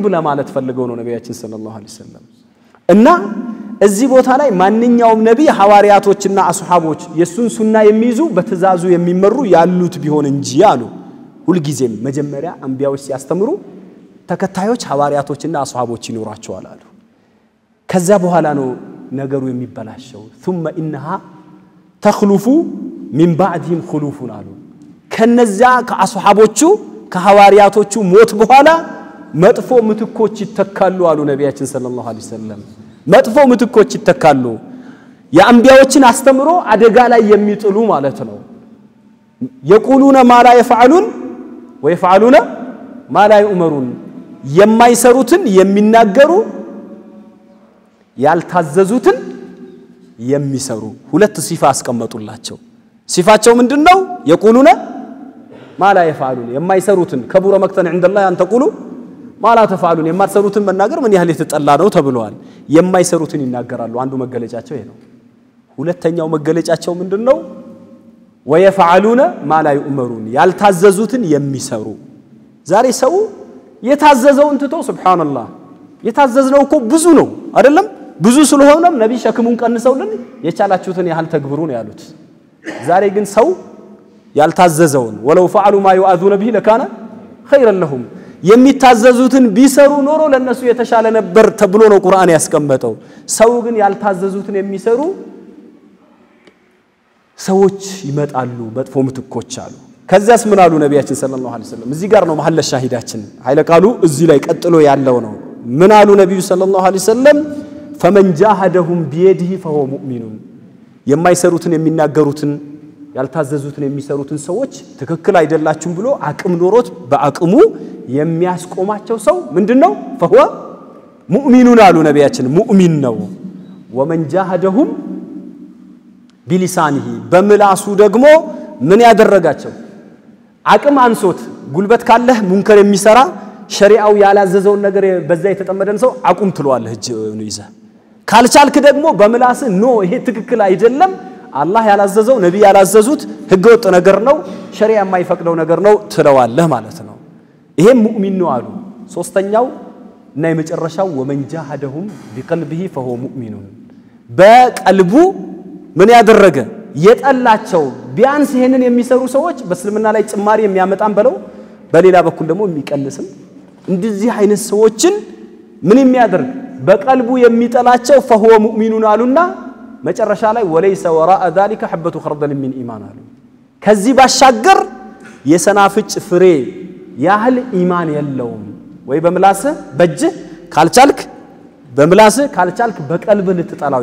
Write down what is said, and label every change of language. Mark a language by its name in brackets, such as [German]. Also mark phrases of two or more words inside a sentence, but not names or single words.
[Amharic] ለማለት ፈልገው ነው ነብያችን [Arabic] صلى الله عليه وسلم [Amharic] እና እዚህ ቦታ ላይ ማንኛውም ነብይ ሐዋሪያቶችና አስሐቦች የሱን ሱና የሚይዙ በትእዛዙ የሚመሩ ያሉት ቢሆን እንጂ አሉ ሁሉ ጊዜም መጀመሪያ አንቢያዎች ሲያስተምሩ ተከታዮች ሐዋሪያቶችና አስሐቦች ይኖራቸዋል አሉ ከዛ በኋላ ነው ነገሩ የሚበላሸው [Arabic] ثم انها تخلف من بعدهم خلوف [Amharic] አሉ ከነዛ ከአስሐቦቹ ከሐዋሪያቶቹ ሞት በኋላ መጥፎ ምትኮች ይተካሉ አሉ ነቢያችን [Arabic] صلى الله عليه وسلم [Amharic] መጥፎ ምትኮች ይተካሉ የአንቢያዎችን አስተምሮ አደጋ ላይ የሚጥሉ ማለት ነው [Arabic] يقولون ما لا يفعلون ويفعلون ما لا يؤمرون [Amharic] የማይሰሩትን የሚናገሩ ያልታዘዙትን የሚሰሩ ሁለት ሲፋ አስቀመጡላቸው ሲፋቸው ምንድነው [Arabic] يقولون ما لا يفعلون [Amharic] የማይሰሩትን [Arabic] كبر مقتا عند الله ان تقولوا ما لا تفعلون [Amharic] የማትሰሩትን መናገር ምን ያህል የተጠላ ነው ተብሏል የማይሰሩትን ይናገራሉ አንዱ መገለጫቸው ይሄ ነው ሁለተኛው መገለጫቸው ምንድነው ويفعلون [Arabic] ما لا يؤمرون [Amharic] ያልታዘዙትን የሚሰሩ ዛሬ ሰው የታዘዘውን ትቶ ሱብሃንአላህ የታዘዝነው እኮ ብዙ ነው አይደለም ብዙ ስለሆነም ነብይ ሸክሙን ቀንሰውልን የቻላችሁትን ያህል ተግብሩ ነው ያሉት ዛሬ ግን ሰው ያልታዘዘውን [Arabic] ولو فعلوا ما يؤذون به لكان خيرا لهم [Amharic] የሚታዘዙትን ቢሰሩ ኖሮ ለነሱ የተሻለ ነበር ተብሎ ነው ቁርአን ያስቀመጠው ሰው ግን ያልታዘዙትን የሚሰሩ ሰዎች ይመጣሉ መጥፎ ምትኮች አሉ ከዛስ ምን አሉ ነብያችን [Arabic] صلى الله عليه وسلم [Amharic] እዚህ ጋር ነው መሐለ ሻሂዳችን ኃይለ ቃሉ እዚህ ላይ ቀጥሎ ያለው ነው ምን አሉ ነብዩ [Arabic] صلى الله عليه وسلم فمن جاهدهم بيده فهو مؤمن [Amharic] የማይሰሩትን የሚናገሩትን ያልታዘዙትን የሚሰሩትን ሰዎች ትክክል አይደላችሁም ብሎ አቅም ኖሮት በአቅሙ የሚያስቆማቸው ሰው ምንድነው [Arabic] فهو مؤمن [Amharic] አሉ ነብያችን ሙእሚን ነው [Arabic] ومن جاهدهم بلسانه [Amharic] በምላሱ ደግሞ ምን ያደረጋቸው አቅም አንሶት ጉልበት ካለህ ሙንከር የሚሰራ ሸሪዓው ያላዘዘውን ነገር በዛ የተጠመደን ሰው አቁም ትሏለህ እጅ ነው ይዘ ካልቻልክ ደግሞ በምላስ ኖ ይሄ ትክክል አይደለም አላህ ያላዘዘው ነብይ ያላዘዙት ህገወጥ ነገር ነው ሸሪዓ የማይፈቅደው ነገር ነው ትለዋለህ ማለት ነው ይሄ ሙእሚን ነው አሉ ሶስተኛው እና የመጨረሻው [Arabic] ومن جاهدهم بقلبه فهو مؤمن [Amharic] በቀልቡ ምን ያደረገ የጠላቸው ቢያንስ ይሄንን የሚሰሩ ሰዎች በእስልምና ላይ ጭማሪ የሚያመጣን በለው በሌላ በኩል ደግሞ የሚቀንስም እንደዚህ አይነት ሰዎችን ምን የሚያደርግ በቀልቡ የሚጠላቸው [Arabic] فهو مؤمن [Amharic] አሉና መጨረሻ ላይ [Arabic] وليس وراء ذلك حبة خردل من [Amharic] إيمان አሉ ከዚህ ባሻገር የሰናፍጭ ፍሬ ያህል ኢማን የለውም ወይ በምላስ በእጅ ካልቻልክ በምላስ ካልቻልክ በቀልብ ልትጠላው